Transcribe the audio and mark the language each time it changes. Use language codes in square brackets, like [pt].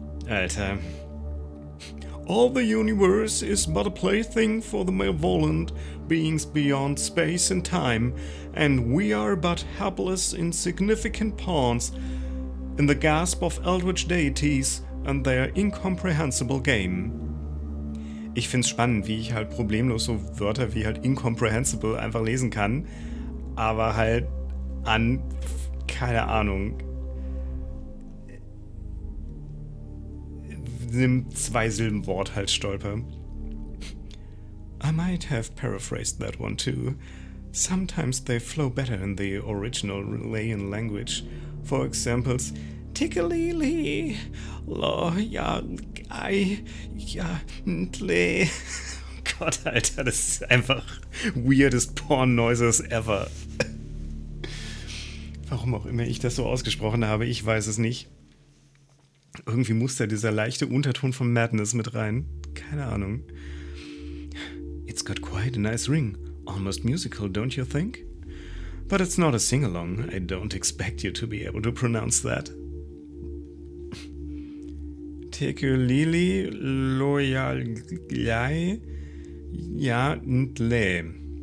[en] Alter. All the universe is but a plaything for the malevolent beings beyond space and time, and we are but helpless, insignificant pawns in the grasp of Eldritch deities and their incomprehensible game. [de] Ich find's spannend, wie ich halt problemlos so Wörter wie halt incomprehensible einfach lesen kann, aber halt an, keine Ahnung, einem Zweisilbenwort halt stolper. [en] I might have paraphrased that one too. Sometimes they flow better in the original Malayan language. For examples, Tickalili, Lo, ja, I, ja, Ntle. [de] Gott, Alter, das ist einfach [en] weirdest Porn-Noises ever. [de] Warum auch immer ich das so ausgesprochen habe, ich weiß es nicht. Irgendwie muss da dieser leichte Unterton von Madness mit rein. Keine Ahnung. [en] It's got quite a nice ring. Almost musical, don't you think? But it's not a sing-along. I don't expect you to be able to pronounce that. Tekulili loyalai ya ntle.